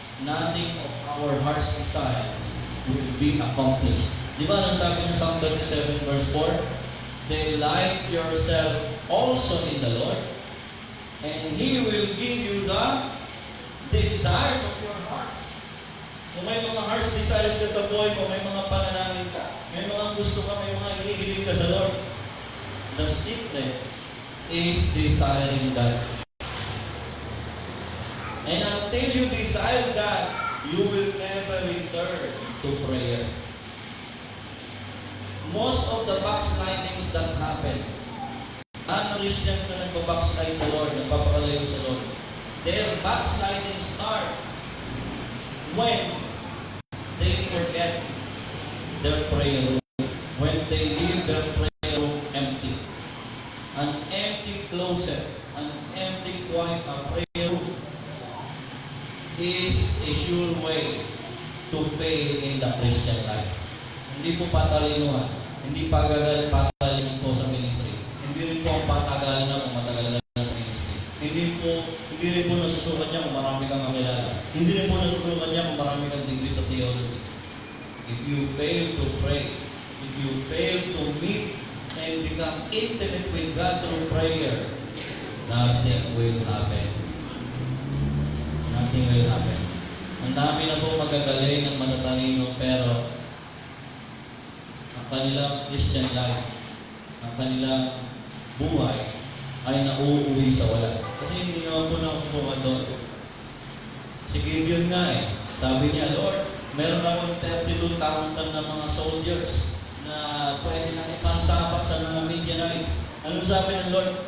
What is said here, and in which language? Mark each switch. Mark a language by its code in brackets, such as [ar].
[en] Nothing of our heart's desires will be accomplished. [tl] Di ba nang sabi ng [en] Psalm 37 verse 4? Delight yourself also in the Lord, and He will give you the desires of your heart. [tl] Kung may mga heart's desires ka sa buhay mo, may mga panalangin ka, may mga gusto ka, may mga hinihiling ka sa Lord, [en] the secret is desiring God. And until you desire God, you will never return to prayer. Most of the backslidings that happen, [tl] ang Christians na nagbabackslide sa Lord, [en] nagpapakalayo sa Lord, their backsliding start when they forget their prayer room, when they leave their prayer room empty. An empty closet, an empty quiet prayer room is a sure way to fail in the Christian life. [tl] Hindi po patalinuhan, hindi patalinuhan po sa ministry. Hindi rin po ang patagalan na kung matagal na sa ministry. Hindi rin po nasusukat niya kung marami kang kakilala. Hindi rin po nasusukat niya kung marami kang degree sa theology. [en] If you fail to pray, if you fail to meet and become intimate with God through prayer, nothing will happen. Nothing will happen. [tl] Ang dami na po magagaling at matatalino, pero ang kanilang Christian life, ang kanilang buhay ay nauuwi sa wala. Kasi hindi naman po nakusukat doon. Si Gideon nga sabi niya, Lord, meron akong 32,000 na mga soldiers na pwede na ipansapak sa mga Midianites. Anong sabi ng Lord?